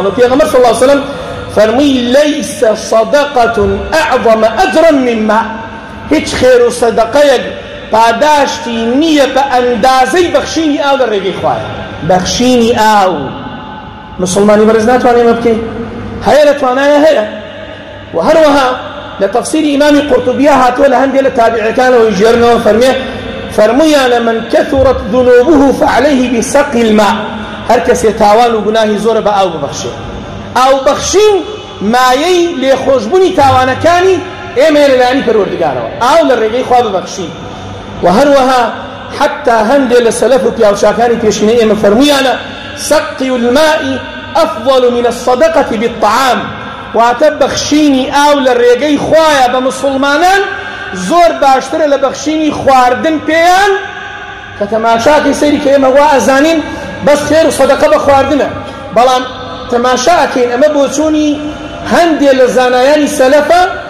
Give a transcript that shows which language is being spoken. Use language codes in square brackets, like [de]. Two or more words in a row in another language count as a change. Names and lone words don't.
[ckb] و پێغەمبەر [ar] صلی الله علیه وسلم [ckb] فەرمووی [ar] لەیس صەدەقەة ئەعظەم ئەجرا مما، [ckb] هیچ خێر و سەدەقەیەک پاداشتی نییە بە ئەندازەی بەخشینی ئاو لە ڕێگەی خوایە. بەخشینی ئاو مسلمانی بەرز ناتوانێ ئمە بکەین؟ هەیە لە توانایە هەیە. و هەروەها لە تەفسیری ئیمامی قورطوبیە هاتووە لە هەندێک لە تابعەکانەوەی ژێرنەوە فەرموویانە [ar] من كثرت ذنوبه فعليه بسقي الماء، [ckb] هەر کەسێ تاوان و گوناهی زۆرە بە ئاو ببەخشێ. ئاو بەخشین مایەی لێخۆشبوونی تاوانەکانی ئێمە لەلایەنی پەروەردگارەوە، ئاو لە ڕێگەی خوا ببەخشین. و هەروەها حتى هەندێک لە سەلەف و پیاوچاکانی پێشینەی ئێمە فەرموویانە [ar] سقي الماء أفضل من الصدقة بالطعام، [ckb] واتە بەخشینی ئاو لە ڕێگەی خوایە بە مسلمانان زۆر باشترە لە بەخشینی خواردن پێیان، کە تەماشاکەی سەیری کە ئێمە وا ئەزانین بەس خێر و سەدەقە بە خواردنە، بەڵام تەماشاکەین ئەمە بۆ چوونی هەندێک لە زانایانی سەلەفە